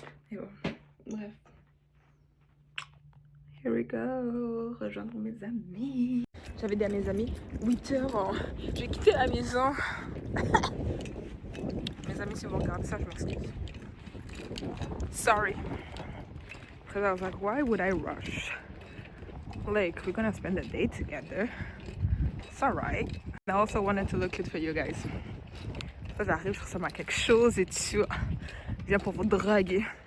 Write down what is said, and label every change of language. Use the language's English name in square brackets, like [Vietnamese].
[French] Et bon, bref. [English] Here we go. [French] Rejoindre mes amis. J'avais dit à mes amis, 8h, j'ai quitté la maison. Mes amis, si vous regardez ça, je m'excuse. [English] Sorry. Because I was like, why would I rush? Like, we're gonna spend the day together. It's alright. I also wanted to look cute for you guys. [French] Ça j'arrive, je ressemble à quelque chose et tout. Je viens pour vous draguer.